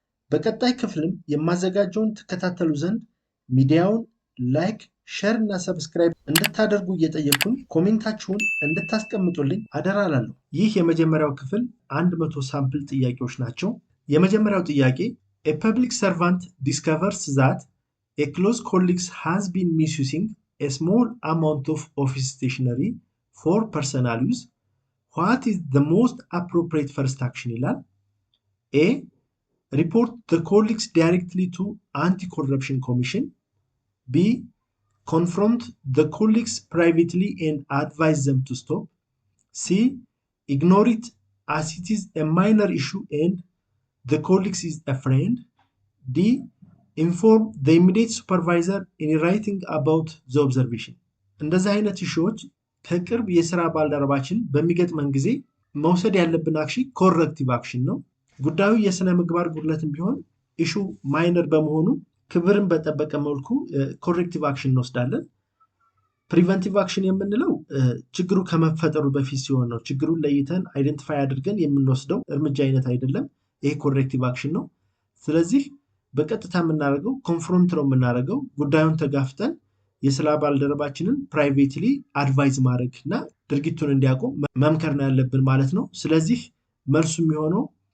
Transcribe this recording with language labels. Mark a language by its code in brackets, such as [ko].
[am] በቀጣይ ክፍልም የማዘጋጀውን ተከታተሉ ዘንድ ሚዲያውን ላይክ፣ ሼር እና ሰብስክራይብ እንድታደርጉ እየጠየቅኩኝ ኮሜንታችሁን እንድታስቀምጡልኝ አደራ እላለሁ። ይህ የመጀመሪያው ክፍል 100 ሳምፕል ጥያቄዎች ናቸው። የመጀመሪያው ጥያቄ [en] A public servant discovers that a close colleague has been misusing a small amount of office stationery for personal use. What is the most appropriate first action [am] ይላል። [en] A. Report the colleagues directly to Anti-Corruption Commission. B. Confront the colleagues privately and advise them to stop. C. Ignore it as it is a minor issue and the colleagues is a friend. D. Inform the immediate supervisor in writing about the observation. [am] እንደዚህ አይነት ኢሹዎች ከቅርብ የሥራ ባልደረባችን በሚገጥመን ጊዜ መውሰድ ያለብን አክሽን ኮሬክቲቭ አክሽን ነው። ጉዳዩ የሥነ ምግባር ጉድለትም ቢሆን ኢሹ ማይነር በመሆኑ ክብርን በጠበቀ መልኩ ኮሬክቲቭ አክሽን እንወስዳለን። ፕሪቨንቲቭ አክሽን የምንለው ችግሩ ከመፈጠሩ በፊት ሲሆን ነው። ችግሩን ለይተን አይደንቲፋይ አድርገን የምንወስደው እርምጃ አይነት አይደለም። ይሄ ኮሬክቲቭ አክሽን ነው። ስለዚህ በቀጥታ የምናደርገው ኮንፍሮንት ነው የምናደርገው። ጉዳዩን ተጋፍጠን የሥራ ባልደረባችንን ፕራይቬትሊ አድቫይዝ ማድረግ እና ድርጊቱን እንዲያቆም መምከር ነው ያለብን ማለት ነው። ስለዚህ መልሱ የሚሆነው